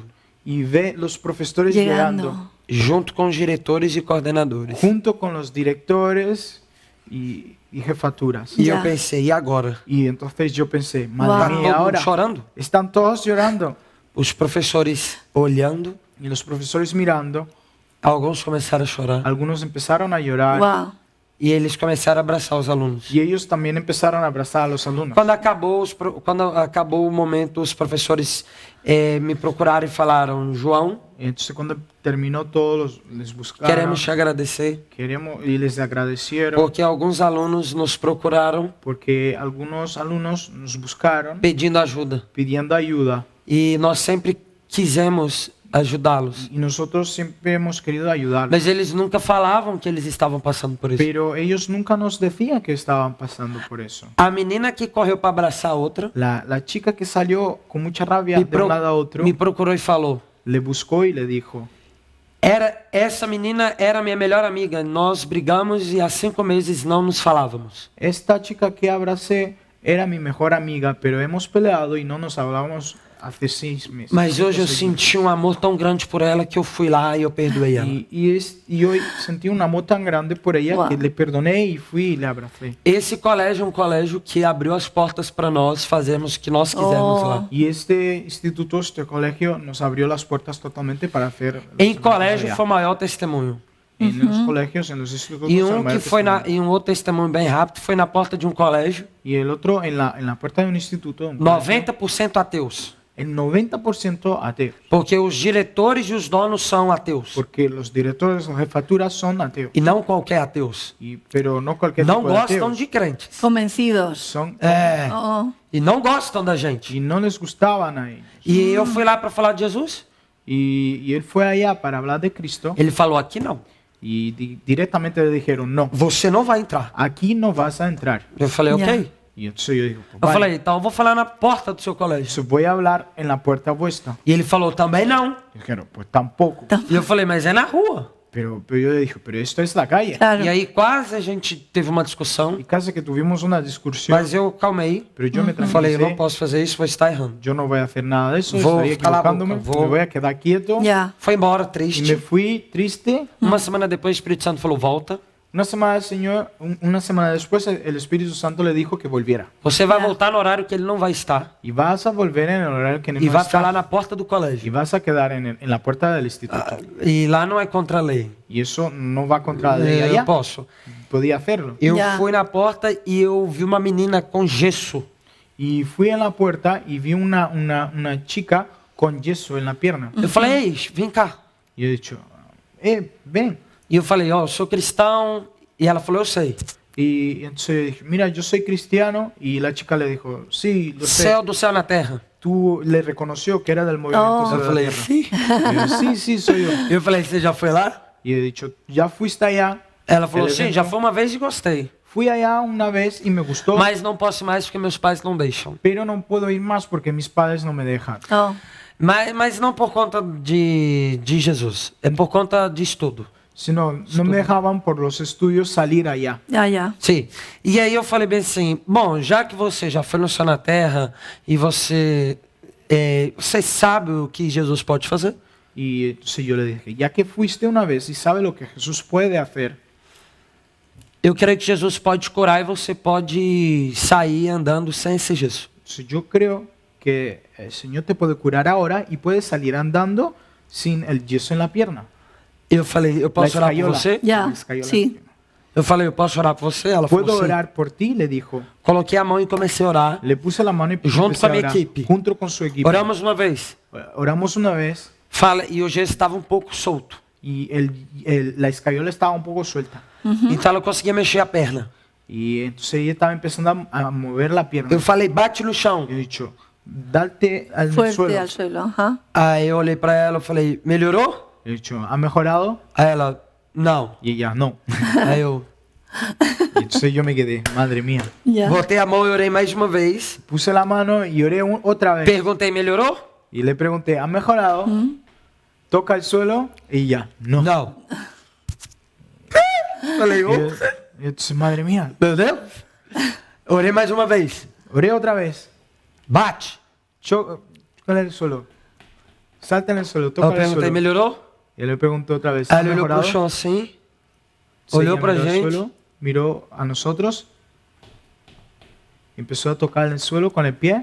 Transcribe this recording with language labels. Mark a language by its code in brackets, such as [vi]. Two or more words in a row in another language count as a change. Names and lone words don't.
[es] y ve los profesores llegando, Llegando. [pt] junto com os diretores e coordenadores. [es] junto con los directores y jefaturas. [pt] E Já. eu pensei, e agora? [es] Y entonces yo pensé, Wow. madre [pt] Tá [es] mía, [pt] todo mundo [es] ahora [pt] chorando? [es] están todos llorando. [pt] Os professores olhando, [es] Y los profesores mirando, [pt] alguns começaram a chorar [es] algunos empezaron a llorar Wow. [pt] e eles começaram a abraçar os alunos. [es] y ellos también empezaron a abrazar a los alumnos. [pt] Quando acabou o momento, os professores me procuraram e falaram, João, [es] Entonces cuando terminó todo, les buscaron, [pt] queremos te agradecer [es] y les agradecieron [pt] porque alguns alunos nos procuraram [es] porque algunos alumnos nos buscaron [pt] pedindo ajuda [es] pidiendo ayuda [pt] e nós sempre quisemos ajudá-los. [es] y nosotros siempre hemos querido ayudarlos. [pt] Mas eles nunca falavam que eles estavam passando por isso. [es] Pero ellos nunca nos decían que estaban pasando por eso. [pt] A menina que correu para abraçar a outra [es] La chica que salió con mucha rabia [pt] me, [es] de un lado a otro [pt] me procurou e falou: [es] le buscó y le dijo, [pt] essa menina era minha melhor amiga. Nós brigamos e há 5 meses não nos falávamos. [es] esta chica que abracé era mi mejor amiga, pero hemos peleado y no nos hablábamos hace 6 meses. [pt] Mas hoje eu [es] 6 [pt] senti um amor tão grande por ela que eu fui lá e eu perdoei ela. [es] Y hoy sentí un amor tan grande por ella Wow. que le perdoné y fui y le abracé. [pt] Esse colégio é um colégio que abriu as portas para nós fazermos o que nós quisermos lá. [es] Y este instituto, este colegio, nos abrió las puertas totalmente para hacer. los [pt] Em [es] eventos [pt] colégio [es] allá. [pt] foi o maior testemunho. [es] En los colegios, en los institutos. [pt] E [es] el [pt] um [es] mayor [pt] que foi [es] testimonio. [pt] e um outro testemunho bem rápido foi na porta de um colégio, [es] Y el otro en la puerta de un instituto. un colegio, [pt] 90% ateus. [es] El 90% ateos. [pt] Porque os diretores e os donos são ateus. [es] Porque los directores o jefaturas son ateos. [pt] E não qualquer ateus. [es] Pero no cualquier [pt] Não [es] tipo de [pt] gostam [es] ateos. [pt] de crentes. [es] Convencidos. Son, [pt] É. Oh. E não gostam da gente. [es] y no les gustaban a ellos. [pt] E eu fui lá para falar de Jesus. [es] Y él fue allá para hablar de Cristo. [pt] Ele falou: aqui não. [es] Y directamente le dijeron, no, [pt] Você não vai entrar. [es] aquí no vas a entrar. [pt] Eu falei: [es] Ya. [pt] ok. [es] Y entonces yo digo, [pt] Eu [es] vale, [pt] falei: então eu vou falar na porta do seu colégio. [es] entonces voy a hablar en la puerta vuestra. [pt] E ele falou: também não. [es] Y dijeron, pues tampoco. [pt] E eu falei: mas é na rua. [es] Pero yo le dije, pero esto es la calle. Claro. [pt] E aí quase a gente teve uma discussão. [es] Y casi que tuvimos una discusión, [pt] Mas eu calmei. [es] pero yo me [pt] Falei: eu não [es] tranquilicé. [pt] posso fazer isso, vou estar errando. [es] Yo no voy a hacer nada de eso, [pt] Vou [es] estaría [pt] calar a [es] equivocándome, [pt] boca, vou- [es] me voy a quedar quieto. Ya. [pt] Foi embora [es] Y me [pt] triste. [es] fui triste. [pt] Uma semana depois o Espírito Santo falou: volta. [es] Una semana después el Espíritu Santo le dijo que volviera. [pt] Você vai [es] Ya. [pt] voltar no horário que ele não vai estar. [es] Y vas a volver en el horario que no [pt] E vai [es] está. [pt] falar na porta do [es] Y [pt] colégio. [es] vas a quedar en la puerta del instituto. [pt] E lá não é contra a lei. [es] Y eso no va contra la ley [pt] Eu [es] allá. [pt] posso. [es] Podía hacerlo. [pt] Eu [es] Ya. [pt] fui na porta e eu vi uma menina com gesso. [es] Y fui a la puerta y vi una chica con yeso en la pierna. [pt] Eu falei: ei, vem cá. [es] Y he dicho, ven. [pt] E eu falei: ó, eu sou cristão. E ela falou: eu sei. [es] Y entonces dije, mira, yo soy cristiano. Y la chica le dijo, sí, lo sé. [pt] Céu do céu na terra. [es] Tú le reconoció que era del movimiento Oh. [pt] Céu Eu [es] de la [pt] falei, [es] Tierra. [pt] sim. [es] Y yo, sí, sí, soy yo. [pt] Eu falei, você já foi lá? [es] Y he dicho, ¿ya fuiste allá? [pt] Ela falou, [es] El [pt] sim, [es] evento. [pt] já foi uma vez e gostei. [es] Fui allá una vez y me gustó, [pt] Mas não posso mais porque meus pais não deixam. [es] pero no puedo ir más porque mis padres no me dejan. Oh. [pt] Mas não por conta de Jesus. É por conta de estudo. [es] Sino, no me dejaban por los estudios salir allá. Ya. [pt] Sim. [es] E aí eu falei bem assim, bom, já que você já foi no céu na terra e você sabe o que Jesus pode fazer, Y entonces yo le dije, ya que fuiste una vez y sabes lo que Jesús puede hacer, [pt] eu creio que Jesus pode te curar e você pode sair andando sem esse gesso. [es] entonces yo creo que el Señor te puede curar ahora y puedes salir andando sin el yeso en la pierna. [pt] Eu falei, eu posso [es] La [pt] orar por [es] escayola. [pt] você? [es] Ya. La escayola en la Sí. pierna. [pt] Eu falei, eu posso orar por você? Ela [es] ¿Puedo [pt] falou sim. [es] orar por ti? Le dijo. [pt] Coloquei a mão e comecei a orar. [es] Le puse la mano y Junto empecé con a mi orar, [pt] equipe. [es] junto con su equipo. [pt] Oramos uma vez. [es] Oramos una vez [pt] Fala, e o gesso estava um pouco solto. [es] y la escayola estaba un poco suelta. [pt] Então ela conseguia mexer a perna. [es] Y entonces ella estaba empezando a mover la pierna. [pt] Eu falei, bate no chão. [es] Yo he dicho, darte al Fuerte suelo. al suelo. Ajá. [pt] Aí eu olhei pra ela e falei, melhorou? [es] He dicho, ¿ha mejorado? [pt] Aí ela, não. [es] Y ella, no. [pt] Aí eu [es] Y entonces yo me quedé, madre mía. Ya. [pt] botei a mão e orei mais uma vez. [es] Puse la mano y oré otra vez. [pt] Perguntei, melhorou? [es] Y le pregunté, ¿ha mejorado? Toca el suelo y ya, no. [pt] Não. Falei, [es] Y entonces, madre mía. [pt] meu Deus. Orei mais uma vez. [es] Oré otra vez. [pt] Bate. [es] Toca en el suelo. Salta en el suelo, [pt] Eu [es] toca en el [pt] perguntei, [es] suelo. [pt] melhorou? [es] Y le pregunté otra vez, [pt] Aí [es] ¿ha [pt] ele olhou pro [es] mejorado? [pt] chão assim, [es] Sí, [pt] olhou [es] ella [pt] pra [es] miró al [pt] gente. [es] suelo, miró a nosotros. Empezó a tocar en el suelo con el pie.